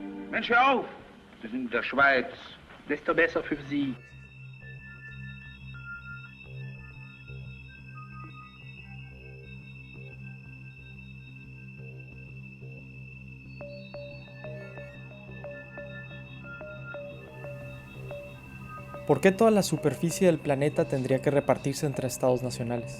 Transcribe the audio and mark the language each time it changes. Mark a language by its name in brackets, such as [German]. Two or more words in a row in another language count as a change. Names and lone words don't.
[German] Mensch, hör auf! Wir sind in der Schweiz. Desto besser für Sie. [Spanish] ¿Por qué toda la superficie del planeta tendría que repartirse entre estados nacionales?